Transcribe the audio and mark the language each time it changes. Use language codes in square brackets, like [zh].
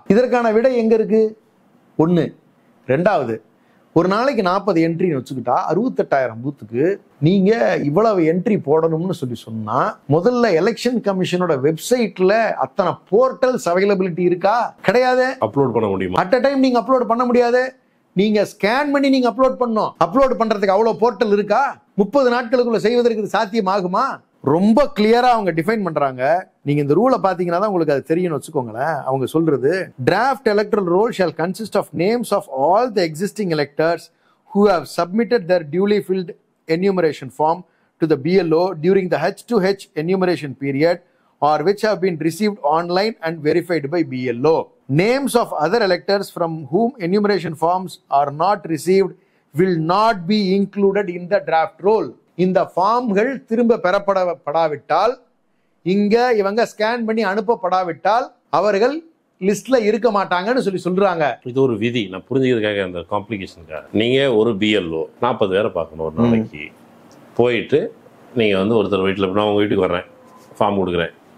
[ta] இதற்கான விடை எங்க இருக்கு? 1. 2வது, ஒரு நாளைக்கு 40 என்ட்ரின்னு வச்சுக்கிட்டா 68,000 பூத்துக்கு நீங்க இவ்வளவு என்ட்ரி போடணும்னு சொன்னா முதல்ல எலெக்ஷன் கமிஷனோட வெப்சைட்ல அத்தனை போர்ட்டல்ஸ் அவைலபிலிட்டி இருக்கா? கிடையாது. அப்லோட் பண்ண முடியும். அட் அ டைம் நீங்க அப்லோட் பண்ண முடியாது. நீங்க ஸ்கேன் பண்ணி நீங்க அப்லோட் பண்ணணும். அப்லோட் பண்றதுக்கு அவ்வளவு போர்ட்டல் இருக்கா? 30 நாட்களுக்குள்ள செய்வதற்கு சாத்தியம் ஆகுமா? ரொம்ப கிளியரா அவங்க டிஃபைன் பண்றாங்க. நீங்க இந்த ரூலை பாத்தீங்கன்னா தான் உங்களுக்கு அது தெரியும்னு வச்சுக்கோங்களேன். அவங்க சொல்றது [en] draft electoral roll shall consist of names of all the existing electors who have submitted their duly filled enumeration form to the BLO during the H2H enumeration period or which have been received online and verified by BLO. Names of other electors from whom enumeration forms are not received will not be included in the draft roll. [ta] இந்த ஃபார்ம்கள் திரும்ப பெறப்படாவிட்டால், இங்க இவங்க scan பண்ணி அனுப்பப்படாவிட்டால் அவர்கள் லிஸ்ட்ல இருக்க மாட்டாங்கன்னு சொல்றாங்க. இது ஒரு விதி. நான் புரிஞ்சுக்கிறதுக்காக அந்த காம்ப்ளிகேஷனுக்காக நீங்க ஒரு பிஎல்ஓ 40 பேரை பார்க்கணும் ஒரு நாளைக்கு. போயிட்டு நீங்க ஒருத்தர் வீட்டில் நான் உங்க வீட்டுக்கு வர்றேன், ஃபார்ம் கொடுக்குறேன்.